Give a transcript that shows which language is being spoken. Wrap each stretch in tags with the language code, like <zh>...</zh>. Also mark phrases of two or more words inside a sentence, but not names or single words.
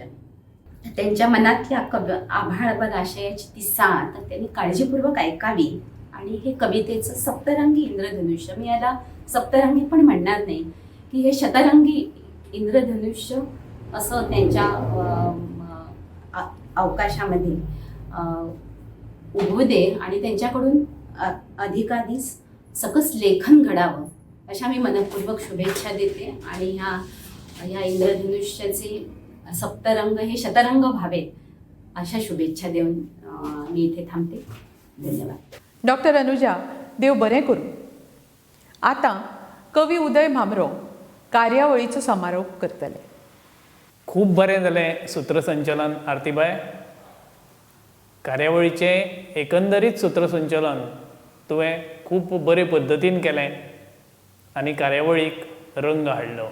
<mr>त्यांच्या मनातल्या आभाळभर आशयाची ती साथ त्यांनी काळजीपूर्वक ऐकावी आणि हे कवितेचं सप्तरंगी इंद्रधनुष्य, मी याला सप्तरंगी पण म्हणणार नाही, की हे शतरंगी इंद्रधनुष्य असं त्यांच्या अवकाशामध्ये उभू दे आणि त्यांच्याकडून अधिकाधिक सकस लेखन घडावं अशा मी मनपूर्वक शुभेच्छा देते. आणि ह्या इंद्रधनुष्याचे सप्तरंग हे शतरंग व्हावेत अशा शुभेच्छा देऊन मी इथे थांबते. धन्यवाद. डॉक्टर अनुजा,</mr> <kok>देव बरें करूं. आता कवी उदय भामरो कार्यावळीचो समारोप करतले. खूब बरें जालें सूत्रसंचलन आरतीबाई. कार्यावळीचें एकंदरीत सूत्रसंचलन तुवें खूब बरे पद्दतीन केलें आनी कार्यावळीक रंग हाडलो.</kok>